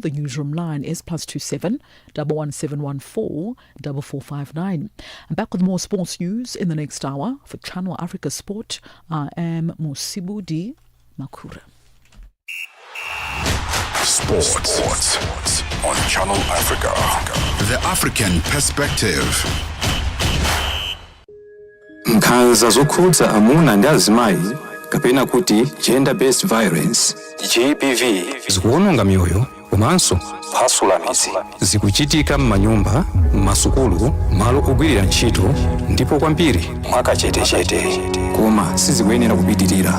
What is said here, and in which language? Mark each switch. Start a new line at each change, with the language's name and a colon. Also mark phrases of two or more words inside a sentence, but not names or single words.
English: The newsroom line is +27 11714 4459. I'm back with more sports news in the next hour. For Channel Africa Sport, I am Musibudi Makura. Sports on Channel Africa. The African Perspective.
Nyanja: Nkhanza zokhudza amuna ndi azimayi kapena kuti
English: gender based violence GBV
Nyanja: zikuwononga miyoyo komanso kuphwasula midzi. Zikuchitika m'manyumba, m'masukulu, malo ogwirira ntchito ndipo kwambiri mwakachetechete, koma sizikuyenera kupitirira.